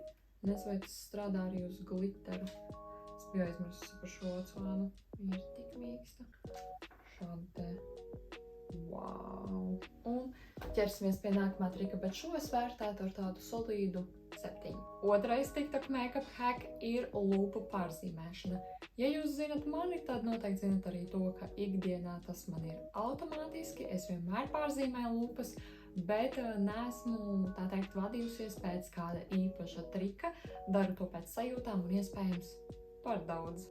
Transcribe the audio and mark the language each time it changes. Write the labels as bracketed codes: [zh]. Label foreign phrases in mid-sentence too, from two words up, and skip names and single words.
[lv] Nezinu, vai tas strādā arī uz glitteru. Es biju aizmirsusi par šo acu ēnu. Viņa ir tik mīksta. Šādi te. Wow! Un ķersimies pie nākamā trika, bet šo es vērtētu ar tādu solīdu 7. Otrais TikTok [en] make-up hack [lv] ir lūpu pārzīmēšana. Ja jūs zinat mani, tad noteikti zinat arī to, ka ikdienā tas man ir automātiski. Es vienmēr pārzīmēju lūpas, bet neesmu, tā teikt, vadījusies pēc kāda īpaša trika. Daru to pēc sajūtām un iespējams par daudz.